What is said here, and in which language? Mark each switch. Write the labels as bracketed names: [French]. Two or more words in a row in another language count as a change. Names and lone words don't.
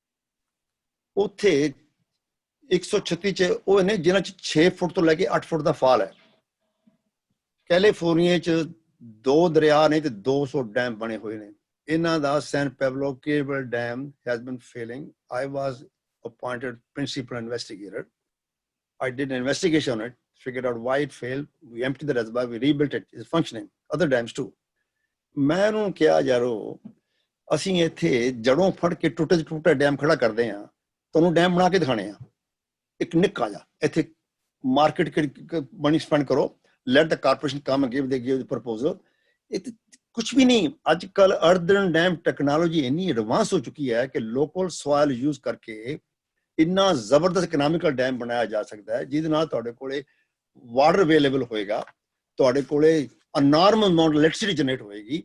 [Punjabi] ਉੱਥੇ 136 ਚ ਉਹ ਨੇ ਜਿਨ੍ਹਾਂ ਚ 6 ਫੁੱਟ ਤੋਂ ਲੈ ਕੇ 8 ਫੁੱਟ ਦਾ ਫਾਲ ਹੈ. ਕੈਲੀਫੋਰਨੀਆ ਚ 2 ਦਰਿਆ ਨੇ ਤੇ 200 ਡੈਮ ਬਣੇ ਹੋਏ ਨੇ. ਇਹਨਾਂ ਦਾ [English] San Pablo cable dam has been failing. I was appointed principal investigator. I did an investigation on it, figured out why it failed. We emptied the reservoir, we rebuilt it. It's functioning. Other dams too. [Punjabi] ਮੈਂ ਉਹਨੂੰ ਕਿਹਾ ਯਾਰੋ, ਅਸੀਂ ਇੱਥੇ ਜੜੋਂ ਫੜ ਕੇ ਟੁੱਟੇ ਡੈਮ ਖੜਾ ਕਰਦੇ ਹਾਂ, ਤੁਹਾਨੂੰ ਡੈਮ ਬਣਾ ਕੇ ਦਿਖਾਣੇ ਆ. ਇੱਕ ਨਿੱਕਾ ਜਿਹਾ ਇੱਥੇ [English] market money spend [Punjabi] ਕਰੋ, [English] let the corporation come and give the proposal. [Punjabi] ਇਹ ਕੁਛ ਵੀ ਨਹੀਂ. ਅੱਜ ਕੱਲ [English] earthen dam technology [Punjabi] ਇੰਨੀ ਐਡਵਾਂਸ ਹੋ ਚੁੱਕੀ ਹੈ ਕਿ [English] local soil use [Punjabi] ਕਰਕੇ ਇੰਨਾ ਜ਼ਬਰਦਸਤ [English] economical dam [Punjabi] ਬਣਾਇਆ ਜਾ ਸਕਦਾ ਹੈ ਜਿਹਦੇ ਨਾਲ ਤੁਹਾਡੇ ਕੋਲੇ [English] water available [Punjabi] ਹੋਏਗਾ, ਤੁਹਾਡੇ ਕੋਲੇ [English] enormous amount electricity generate [Punjabi] ਹੋਏਗੀ.